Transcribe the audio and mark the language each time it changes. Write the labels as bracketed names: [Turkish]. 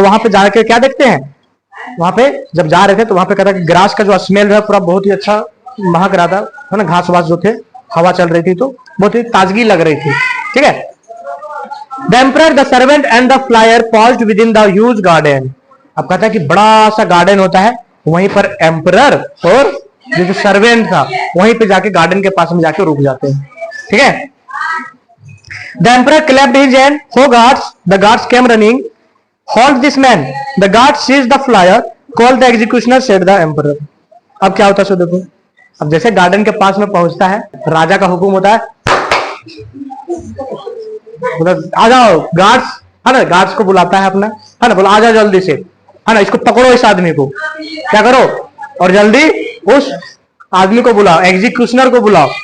[Hindi] और वहां पे जाकर क्या देखते हैं, वहां पे जब जा रहे थे तो वहां पे कहता है ग्रास का जो स्मेल है पूरा बहुत ही अच्छा महक रहा था, है ना, घास वास जो थे, हवा चल रही थी तो बहुत ही ताजगी लग रही थी, ठीक है। [English] The emperor, the servant and the flyer paused within the huge garden. [Hindi] अब कहता है कि बड़ा सा गार्डन होता है, वहीं पर एम्परर और जो सर्वेंट था वहीं पे जाके गार्डन के पास में जाके रुक जाते हैं, ठीक है। [English] The emperor clapped his hand. Ho guards! The guards came running. Halt this man. The guard seized the flyer. Call the executioner, said the emperor. [Hindi] अब क्या होता है सो देखो, अब जैसे गार्डन के पास में पहुंचता है, राजा का हुक्म होता है, आ जाओ गार्ड्स, है ना, गार्ड्स को बुलाता है अपना, है ना, बोला आ जाओ जल्दी से, है ना, इसको पकड़ो, इस आदमी को, क्या करो, और जल्दी उस आदमी को बुलाओ, एग्जीक्यूशनर को बुलाओ।